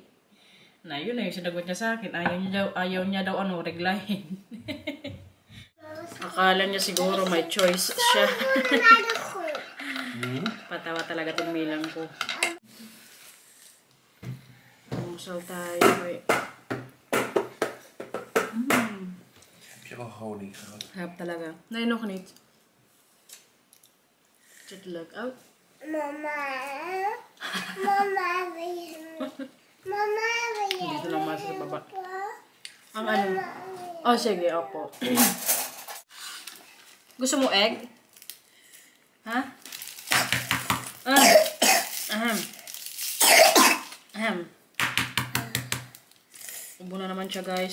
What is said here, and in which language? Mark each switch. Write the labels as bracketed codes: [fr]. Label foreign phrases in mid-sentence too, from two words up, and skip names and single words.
[tl] Na yun yung sinagot niya sa akin. Ayaw niya daw reglahin. Akala niya siguro may choice siya. Patawa talaga itong Milang ko. Musal tayo eh. [nl] Heb je al honing gehad? [tl] Harap talaga. [nl] Nee, nog niet. Zet het leuk uit. [tl] Mama, Dito lang masa sa baba. Ang ano? Oh, sige, opo. Gusto mo egg? Ha? Ubo na naman siya, guys.